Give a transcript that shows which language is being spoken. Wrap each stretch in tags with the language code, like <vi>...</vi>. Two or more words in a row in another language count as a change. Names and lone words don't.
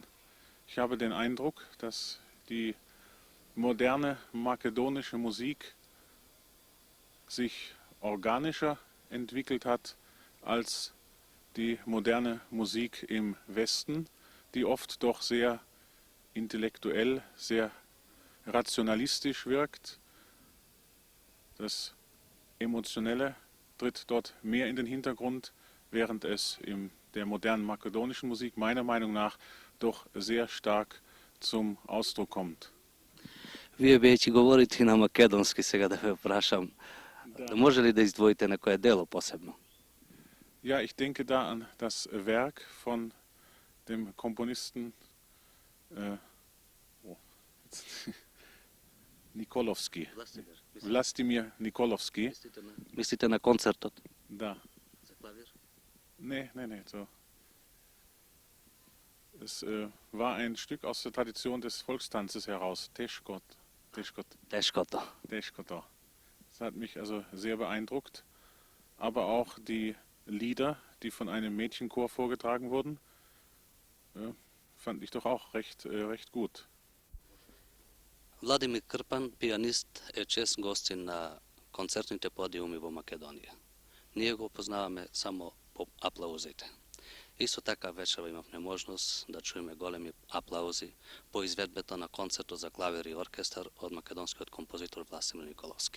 <de>Ich habe den Eindruck, dass die moderne makedonische Musik sich organischer entwickelt hat als die moderne Musik im Westen, die oft doch sehr intellektuell, sehr rationalistisch wirkt. Das Emotionelle tritt dort mehr in den Hintergrund, während es in der modernen makedonischen Musik meiner Meinung nach doch sehr stark zum Ausdruck kommt.</de> <mk>Вие веќе говорите на македонски, сега да ве прашам. Може ли да издвоите некое дело посебно?</mk> <de>Ja, ich denke da an das Werk von dem Komponisten Nikolovski, Vlastimir Nikolovski.</de> <mk>Мислите на концертот? Da. За клавир?</mk> <de>Nee, so. Es war ein Stück aus der Tradition des Volkstanzes heraus,</de> <mk>Тешкото. Teşkoto.</mk> <de>Das hat mich also sehr beeindruckt. Aber auch die Lieder, die von einem Mädchenchor vorgetragen wurden, fand ich doch auch recht gut.</de> <mk>Владимир Крпан, пианист, е чест гостин на концертните подиуми во Македонија. Ние го познаваме само по аплаузите. Исто така вечера имавме можност да чуеме големи аплаузи по изведбата на концертот за клавир и оркестар од македонскиот композитор Властимир Николовски.</mk>